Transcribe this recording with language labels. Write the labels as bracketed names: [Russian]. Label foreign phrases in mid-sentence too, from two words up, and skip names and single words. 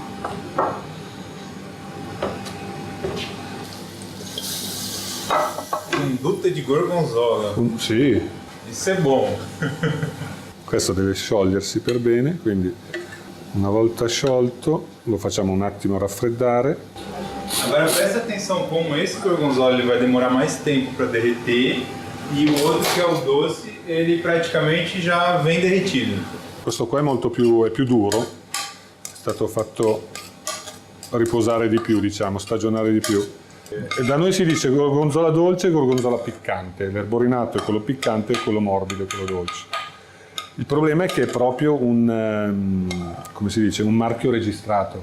[Italian] Fondute di gorgonzola. Sì, Isso è buono. questo deve sciogliersi per bene, quindi una volta sciolto lo facciamo un attimo raffreddare. [Portuguese] Agora presta atenção como esse gorgonzola ele vai demorar mais tempo para derreter e o outro que é o doce, ele praticamente já vem derretido. [Italian] Questo qua è più duro, è stato fatto riposare di più, diciamo, stagionare di più. E da noi si dice gorgonzola dolce e gorgonzola piccante, l'erborinato è quello piccante e quello morbido è quello dolce. Il problema è che è proprio come si dice, un marchio registrato.